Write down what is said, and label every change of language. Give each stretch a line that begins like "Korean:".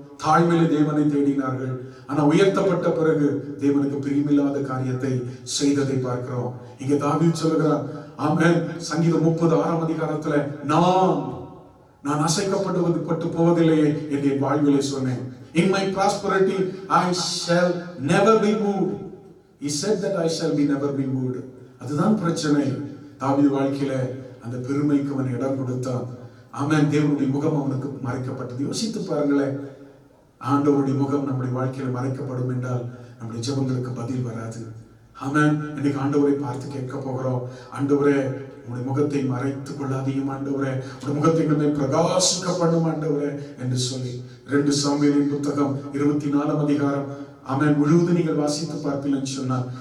Tamil: தாழ்மையில தேவனை தேடினார்கள். ஆனா உயர்த்தப்பட்ட பிறகு தேவனுக்கு பிரியமில்லாத காரியத்தை செய்ததை பார்க்கிறோம். இங்க தாவீது சொல்லுகிறார், ஆமென், சங்கீதம் 36ஆம் அதிகாரத்துல, நான் நான் அசைக்கப்பட்டு போவதில்லையே என்று என் வாழ்விலே சொன்னேன்.
English: In my prosperity I shall never be moved. He said that I shall be never be moved.
Tamil: அதுதான் பிரச்சனை. தாவீது வாழ்க்கையில அந்த பெருமைக்கு அவன் இடம் கொடுத்தான். ஆமென். தேவனுடைய முகம் அவனுக்கு மறைக்கப்பட்டது. யோசித்து பாருங்களேன், ஆண்டவருடைய முகம் நம்முடைய வாழ்க்கையில மறைக்கப்படும் என்றால் நம்முடைய ஜெபங்களுக்கு பதில் வராது. ஆமென். இன்னைக்கு ஆண்டவரை பார்த்து கேட்க போகிறோம், ஆண்டவரே உங்களுடைய முகத்தை மறைத்துக் கொள்ளாதையும் ஆண்டவரே, உங்களுடைய முகத்தை பிரகாசிக்க பண்ணும் ஆண்டவரே என்று சொல்லி 2 சாமுவேலின் புத்தகம் 24 அதிகாரம் ஆமென் முழுவதும் நீங்கள் வாசித்து பார்ப்பீங்கன்னு சொன்னார்.